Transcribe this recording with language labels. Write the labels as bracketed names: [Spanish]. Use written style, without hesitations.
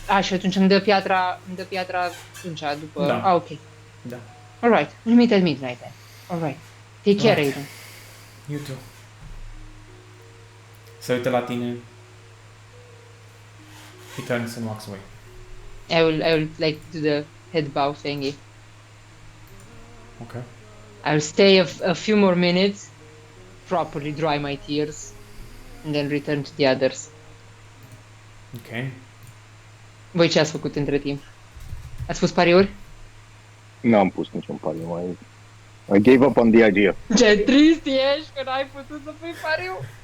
[Romanian] și atunci îmi dă piatra atunci, după... Da. [English] ok. [Romanian] Da. [English] Alright, we'll meet at midnight then. Alright. Take care, Alright. Aiden. You too. [Romanian] Se uită la tine. [English] He turns and walks away. I will like do the head bow thingy. Okay. I'll stay a few more minutes, properly dry my tears, and then return to the others. Okay. [Romanian] Voi ce ați făcut între timp? Ați pus pariuri? N-am pus niciun pariu. [English] I gave up on the idea. [Romanian] Ce trist ești că n-ai putut să pui pariu.